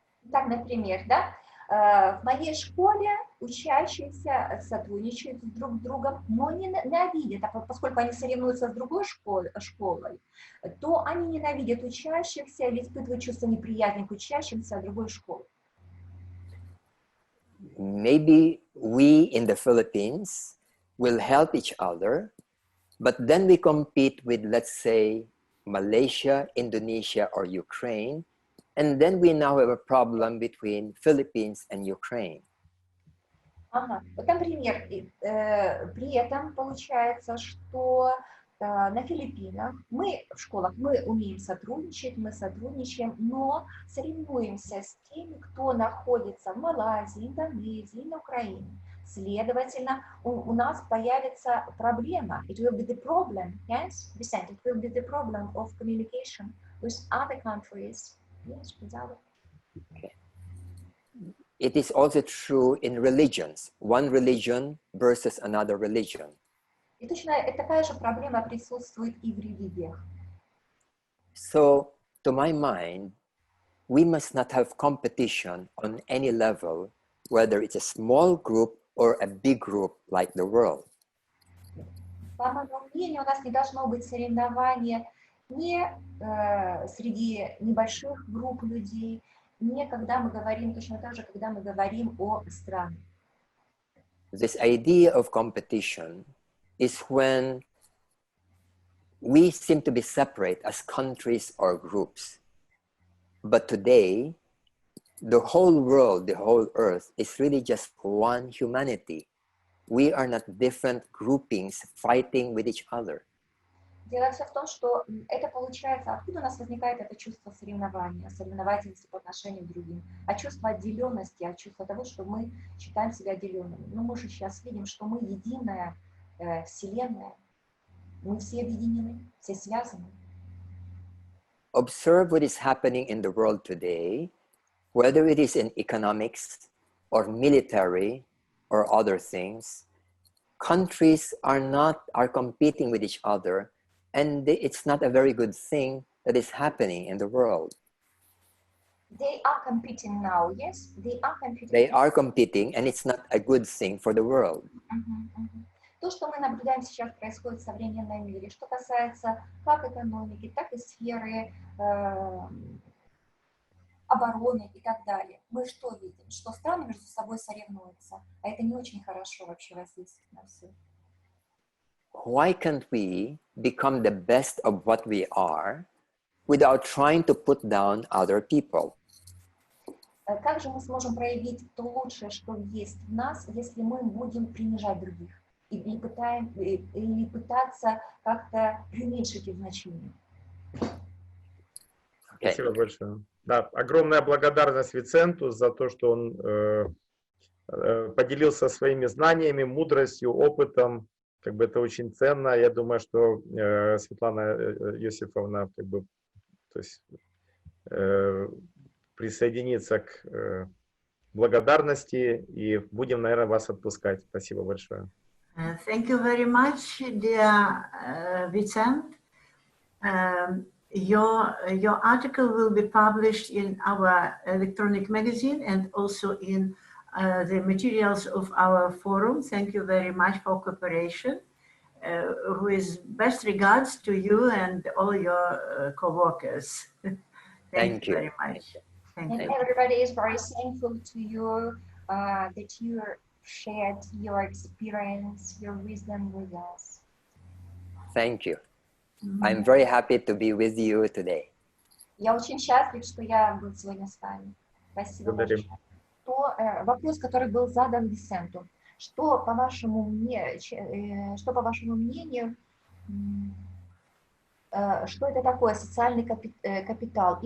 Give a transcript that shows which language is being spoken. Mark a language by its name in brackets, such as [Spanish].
[Russian] Так, например, да, в моей школе учащиеся сотрудничают друг с другом, но не ненавидят, поскольку они соревнуются с другой школой, то они ненавидят учащихся или испытывают чувство неприязни к учащимся другой школы. [English] Maybe we in the Philippines will help each other, but then we compete with, let's say, Malaysia, Indonesia, or Ukraine, and then we now have a problem between Philippines and Ukraine. Ага. [Russian] Вот, например, при этом получается, что на Филиппинах мы в школах мы умеем сотрудничать, мы сотрудничаем, но соревнуемся с теми, кто находится в Малайзии, Индонезии, на Украине. Следовательно, у нас появится проблема. [English] It will be the problem, yes, Vicent, it will be the problem of communication with other countries. Yes, Okay. it is also true in religions. One religion versus another religion. [Russian] И точно такая же проблема присутствует и в религиях. [English] So, to my mind, we must not have competition on any level, whether it's a small group or a big group like the world. [Russian] По моему мнению, у нас не должно быть соревнования не среди небольших групп людей, не когда мы говорим, точно так же, когда мы говорим о странах. [English] This idea of competition is when we seem to be separate as countries or groups. But today, the whole world, the whole earth is really just one humanity. We are not different groupings fighting with each other. [Russian] Дело все в том, что это получается, откуда у нас возникает это чувство соревнования, соревновательности по отношению к другим, а чувство отделенности, а чувство того, что мы считаем себя отделенными. Но мы же сейчас видим, что мы единая вселенная, мы все объединены, все связаны. [English] Observe what is happening in the world today, whether it is in economics or military or other things. Countries are competing with each other, and it's not a very good thing that is happening in the world. They are competing now, yes? They are competing. They are competing, and it's not a good thing for the world. [Russian] То, что мы наблюдаем сейчас, происходит в современном мире, что касается как экономики, так и сферы обороны и так далее. Мы что видим? Что страны между собой соревнуются, а это не очень хорошо вообще воздействует на все. [English] Why can't we become the best of what we are without trying to put down other people? [Russian] Как же мы сможем проявить то лучшее, что есть в нас, если мы будем принижать других или пытаться как-то преуменьшить их значение? Спасибо большое. Да, огромная благодарность Виценту за то, что он поделился своими знаниями, мудростью, опытом. Как бы это очень ценно. Я думаю, что Светлана Иосифовна как бы, то есть, присоединится к благодарности, и будем, наверное, вас отпускать. Спасибо большое. [English] Thank you very much, dear Вицент. Your article will be published in our electronic magazine and also in the materials of our forum. Thank you very much for cooperation. With best regards to you and all your co-workers. Thank you very much. And everybody is very thankful to you that you shared your experience, your wisdom with us. Thank you. I'm very happy to be with you today. [Russian] Я очень счастлив, что я был сегодня с вами. Спасибо большое. Вопрос, который был задан Виценту. Что, по вашему мнению, что это такое социальный капитал?